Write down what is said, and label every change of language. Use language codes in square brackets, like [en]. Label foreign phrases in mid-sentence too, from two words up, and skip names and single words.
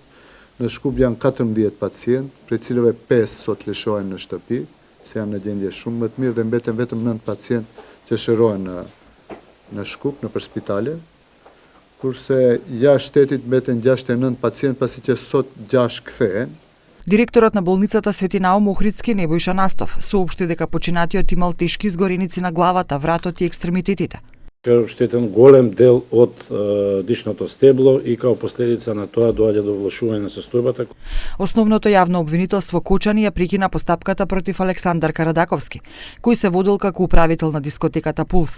[sq] Në Shkup janë 14 pacientë, prej cilëve 5 sot lëshohen në shtëpi, se janë në gjendje shumë më të mirë, dhe mbeten vetëm 9 pacientë që shërohen në Shkup, në spitale, kurse jashtë shtetit mbeten 69 pacientë, pasi që sot 6 kthehen. [mk] Директорот на болницата Свети Наум Охридски Небојша Настов соопшти дека починатиот имал тешки изгореници на главата, вратот и екстремитетите. Ќе оштетен голем дел од дишното стебло и као последица на тоа доаѓа до влошување на состојбата. Основното јавно обвинителство Кочани ја прекина постапката против Александар Карадаковски, кој се водел како управител на дискотеката Пулс.